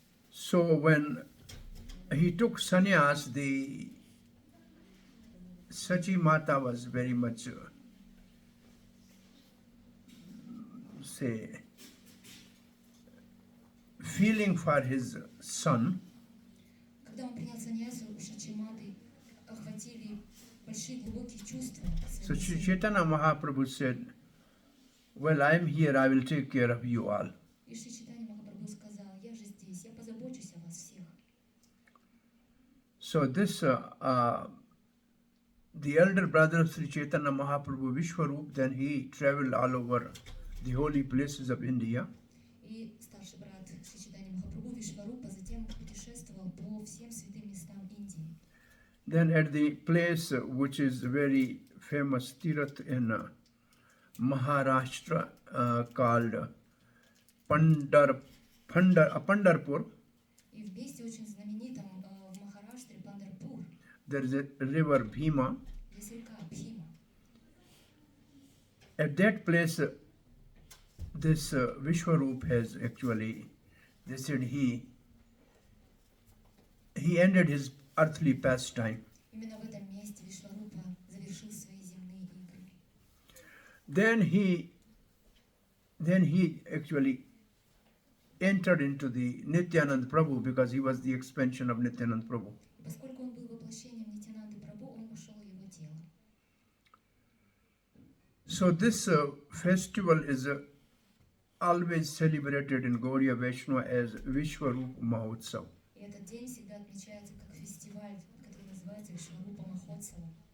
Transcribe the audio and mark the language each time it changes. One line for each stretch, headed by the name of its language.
English: So when he took sannyas, the Sachi Mata was very much, feeling for his son.
Russian: Когда он принял саньясу, у Шачиматы охватили большие глубокие чувства. к
English: So
Russian: своему сыну.
English: Chaitanya Mahaprabhu said, well, I am here, I will take care of you all.
Russian: И Шри Чайтанья Махапрабху сказал: я же здесь, я позабочусь о вас всех.
English: So this, the elder brother of Sri Chaitanya Mahaprabhu, Vishwarup, then he traveled all over the holy places of India.
Russian: И старший брат Шри Чайтанья Махапрабху Вишварупа затем путешествовал по всем святым местам Индии.
English: Then at the place which is very famous Tirath in Maharashtra called Pandarpur,
Russian: И в месте очень знаменитом в Махараштре Пандарпур,
English: there is a river Bhima.
Russian: есть река Бхима.
English: At that place, this Vishwarup has actually, they said he ended his earthly pastime.
Russian: Именно в этом месте Вишварупа завершил свои земные игры.
English: Then he actually entered into the Nityanand Prabhu because he was the expansion of Nityanand Prabhu.
Russian: И поскольку он был воплощением Нитянанды Прабху, он вошел в его тело.
English: So this festival is always celebrated in Gaudiya Vaishnava as Vishwarup Mahotsav.
Russian: И этот день всегда отмечается как фестиваль, который называется Вишварупа Махотсава.